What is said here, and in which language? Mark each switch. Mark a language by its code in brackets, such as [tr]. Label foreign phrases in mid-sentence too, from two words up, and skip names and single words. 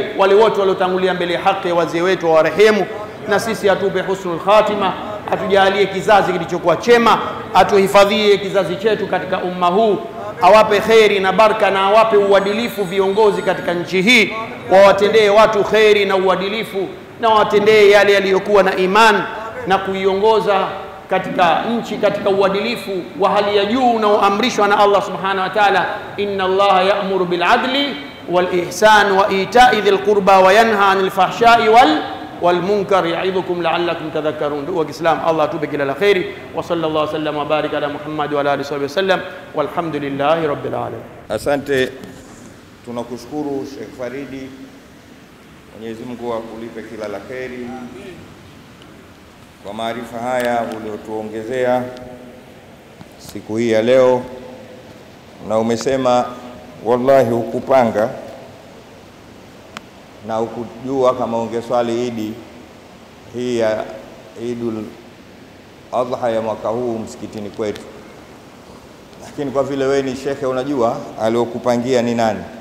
[sw] wale wote waliotangulia mbele ya haki, wazee wetu wa rehemu, na sisi atupe [ar] حسن الخاتمة, [sw] atujalie kizazi kilichokuwa chema, atuhifadhie kizazi chetu katika umma huu, awape kheri na baraka, na awape uadilifu viongozi katika nchi hii, wawatendee watu kheri na uadilifu, na wawatendee yale yaliyokuwa na iman, na kuiongoza katika nchi katika uadilifu wa hali ya juu unaoamrishwa na [ar] الله سبحانه وتعالى. إن الله يأمر بالعدل والإحسان وإيتاء ذي القربى وينهى عن الفحشاء والمنكر يعظكم لعلكم تذكرون. [sw] Ndugu wa Islam, Allah atupe kila la kheri, [ar] وصلى الله وسلم وبارك على محمد وعلى آله وسلم، والحمد لله رب العالمين. [sw] Asante, tunakushukuru Sheikh Faridi, Mwenyezi Mungu akulipe kila la kheri kwa maarifa haya uliotuongezea siku hii ya leo. Na umesema wallahi hukupanga na hukujua kama ungeswali Idi hii ya [ar] عيد الأضحى [sw] ya mwaka huu msikitini kwetu, lakini kwa vile wewe ni shekhe unajua aliokupangia ni nani.